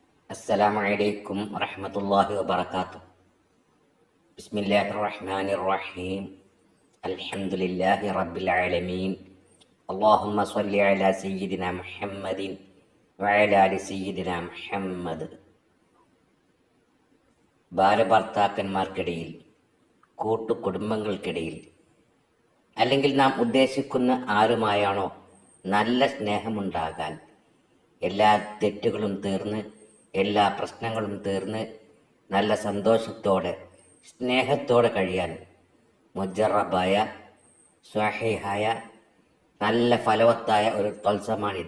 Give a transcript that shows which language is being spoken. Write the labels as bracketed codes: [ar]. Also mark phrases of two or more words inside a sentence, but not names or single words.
[ar] السلام عليكم ورحمة الله وبركاته. بسم الله الرحمن الرحيم. الحمد لله رب العالمين. اللهم صل على سيدنا محمد وعلى آل سيدنا محمد. [ml] ഭാര്യഭർത്താക്കന്മാർക്കിടയിൽ, കൂട്ടുകുടുംബങ്ങൾക്കിടയിൽ, അല്ലെങ്കിൽ നാം ഉദ്ദേശിക്കുന്ന ആരുമായാണോ നല്ല സ്നേഹമുണ്ടാകാൻ, എല്ലാ തെറ്റുകളും തീർന്ന് എല്ലാ പ്രശ്നങ്ങളും തീർന്ന് നല്ല സന്തോഷത്തോടെ സ്നേഹത്തോടെ കഴിയാൻ മുജറബായ സ്വഹീഹായ നല്ല ഫലവത്തായ ഒരു തത്സമാണിത്.